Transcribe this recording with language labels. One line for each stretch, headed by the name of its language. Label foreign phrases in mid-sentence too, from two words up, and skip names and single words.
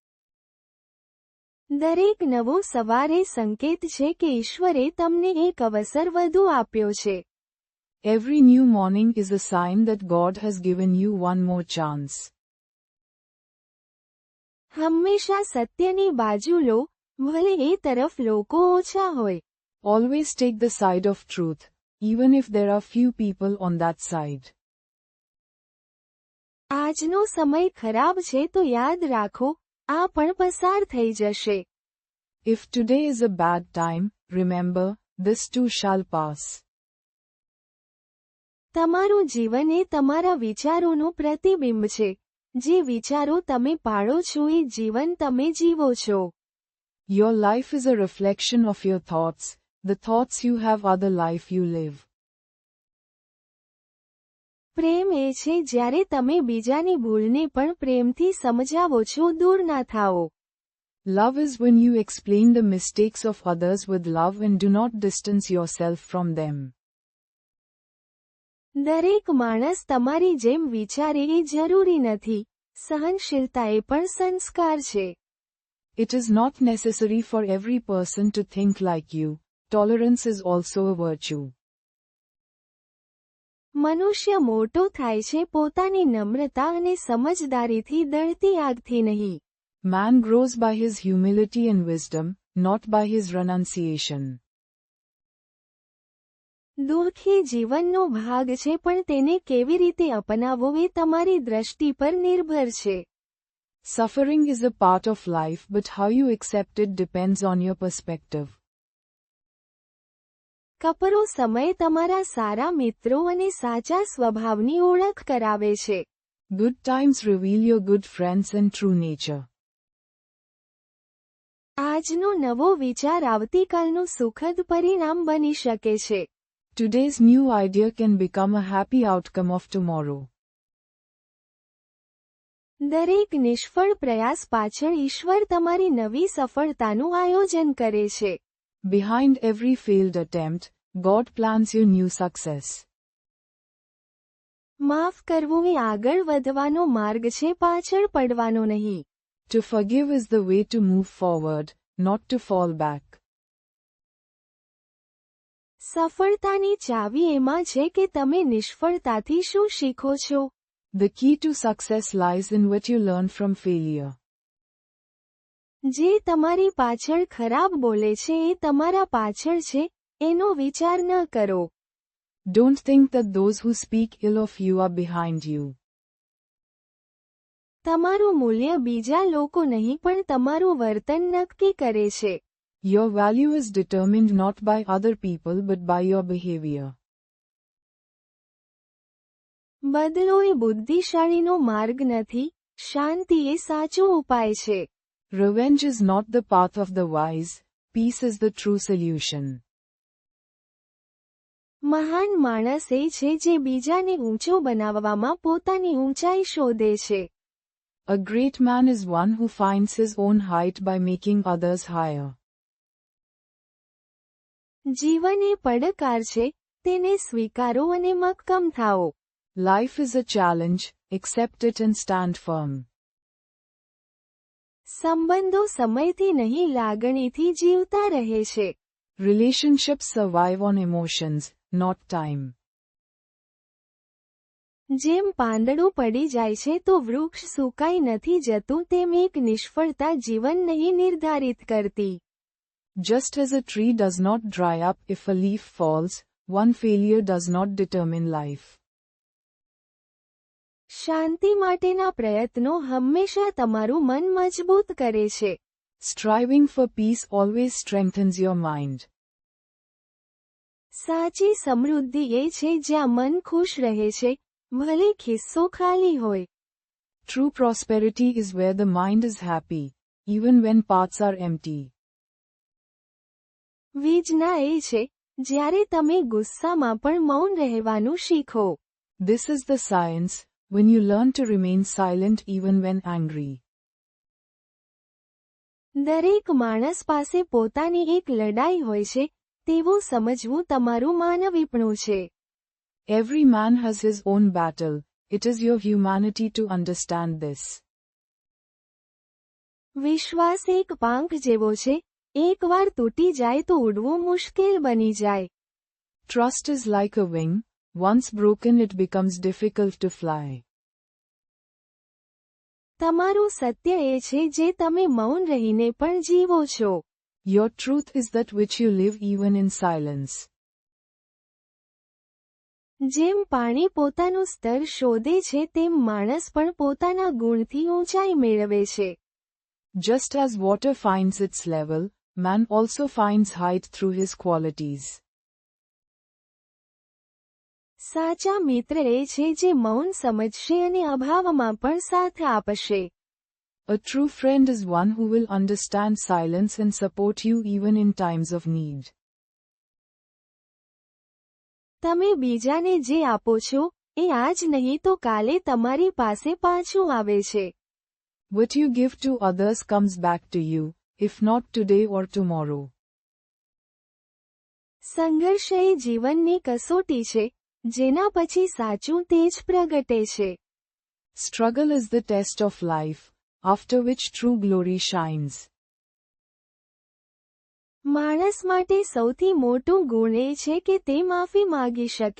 Gujarati: દરેક નવો સવાર એ સંકેત છે કે ઈશ્વરે તમને એક અવસર વધુ આપ્યો છે.
English: Every new morning is a sign that God has given you one more chance.
Gujarati: હંમેશા સત્યની બાજુ લો, ભલે એ તરફ લોકો ઓછા હોય.
English: Always take the side of truth, even if there are few people on that side.
Gujarati: આજનો સમય ખરાબ છે તો યાદ રાખો, આ પણ પસાર થઈ જશે.
English: If today is a bad time, remember, this too shall pass.
Gujarati: તમારું જીવન એ તમારા વિચારોનું પ્રતિબિંબ છે. જે વિચારો તમે પાળો છો એ જીવન તમે જીવો છો.
English: Your life is a reflection of your thoughts. The thoughts you have are the life you live.
Gujarati: પ્રેમ એ છે જ્યારે તમે બીજાની ભૂલને પણ પ્રેમથી સમજાવો છો, દૂર ના થાઓ.
English: Love is when you explain the mistakes of others with love and do not distance yourself from them.
Gujarati: દરેક માણસ તમારી જેમ વિચારે એ જરૂરી નથી. સહનશીલતા એ પણ સંસ્કાર છે.
English: It is not necessary for every person to think like you. Tolerance is also a virtue.
Gujarati: મનુષ્ય મોટો થાય છે પોતાની નમ્રતા અને સમજદારીથી, દળતી આગથી નહીં.
English: Man grows by his humility and wisdom, not by his renunciation.
Gujarati: દુઃખ એ જીવનનો ભાગ છે પણ તેને કેવી રીતે અપનાવવો એ તમારી દ્રષ્ટિ પર નિર્ભર છે.
English: Suffering is a part of life but how you accept it depends on your perspective.
Gujarati: કપરો સમય તમારા સારા મિત્રો અને સાચા સ્વભાવની ઓળખ કરાવે છે.
English: Good times reveal your good friends and true nature.
Gujarati: આજનો નવો વિચાર આવતીકાલનું સુખદ પરિણામ બની શકે છે.
English: Today's new idea can become a happy outcome of tomorrow.
Gujarati: દરેક નિષ્ફળ પ્રયાસ પાછળ ઈશ્વર તમારી નવી સફળતાનું આયોજન કરે છે.
English: Behind every failed attempt, God plans your new success.
Gujarati: માફ કરવું એ આગળ વધવાનો માર્ગ છે, પાછળ પડવાનો નહીં.
English: To forgive is the way to move forward, not to fall back.
Gujarati: સફળતાની ચાવી એમાં છે કે તમે નિષ્ફળતાથી શું શીખો છો.
English: The key to success lies in what you learn from failure.
Gujarati: જે તમારી પાછળ ખરાબ બોલે છે એ તમારા પાછળ છે, એનો વિચાર ન કરો.
English: Don't think that those who speak ill of you are behind you.
Gujarati: તમારું મૂલ્ય બીજા લોકો નહીં પણ તમારું વર્તન નક્કી કરે છે.
English: Your value is determined not by other people but by your behavior.
Gujarati: બદલો એ બુદ્ધિશાળીનો માર્ગ નથી, શાંતિ એ સાચો ઉપાય છે.
English: Revenge is not the path of the wise, peace is the true solution.
Gujarati: મહાન માણસ એ છે જે બીજાને ઊંચો બનાવવામાં પોતાની ઊંચાઈ શોધે છે.
English: A great man is one who finds his own height by making others higher.
Gujarati: જીવન એ પડકાર છે, તેને સ્વીકારો અને મક્કમ થાઓ.
English: Life is a challenge, accept it and stand firm.
Gujarati: સંબંધો સમયથી નહીં લાગણીથી જીવતા રહે છે.
English: Relationships survive on emotions, not time.
Gujarati: જેમ પાંદડું પડી જાય છે તો વૃક્ષ સુકાઈ નથી જતું, તેમ એક નિષ્ફળતા જીવન નહીં નિર્ધારિત કરતી.
English: Just as a tree does not dry up if a leaf falls, one failure does not determine life.
Gujarati: શાંતિ માટેના પ્રયત્નો હંમેશા તમારું મન મજબૂત કરે છે.
English: Striving for peace always strengthens your mind.
Gujarati: સાચી સમૃદ્ધિ એ છે જ્યાં મન ખુશ રહે છે, ભલે ખિસ્સો ખાલી હોય.
English: True prosperity is where the mind is happy, even when parts are empty.
Gujarati: વીજના એ છે, જ્યારે તમે ગુસ્સામાં પણ મૌન રહેવાનું શીખો.
English: This is the science, when you learn to remain silent even when angry.
Gujarati: દરેક માણસ પાસે પોતાની એક લડાઈ હોય છે, તેવું સમજવું તમારું માનવીપણું છે.
English: Every man has his own battle, it is your humanity to understand this.
Gujarati: વિશ્વાસ એક પાંખ જેવો છે, એકવાર તૂટી જાય તો ઉડવું મુશ્કેલ બની જાય.
English: Trust is like a wing, once broken it becomes difficult to fly.
Gujarati: તમારું સત્ય એ છે જે તમે મૌન રહીને પણ જીવો છો.
English: Your truth is that which you live even in silence.
Gujarati: જેમ પાણી પોતાનું સ્તર શોધે છે તેમ માણસ પણ પોતાના ગુણથી ઊંચાઈ મેળવે છે.
English: Just as water finds its level, man also finds height through his qualities.
Gujarati: સાચા મિત્ર એ છે જે મૌન સમજશે અને અભાવમાં પણ સાથ આપશે.
English: A true friend is one who will understand silence and support you even in times of need.
Gujarati: તમે બીજાને જે આપો છો, એ આજ નહીં તો કાલે તમારી પાસે પાછું આવે છે.
English: What you give to others comes back to you, if not today or tomorrow.
Gujarati: સંઘર્ષ એ જીવનની કસોટી છે, જેના પછી સાચું તેજ પ્રગટે છે.
English: Struggle is the test of life, after which true glory shines.
Gujarati: માણસ માટે સૌથી મોટું ગુણ એ છે કે તે માફી માગી શકે.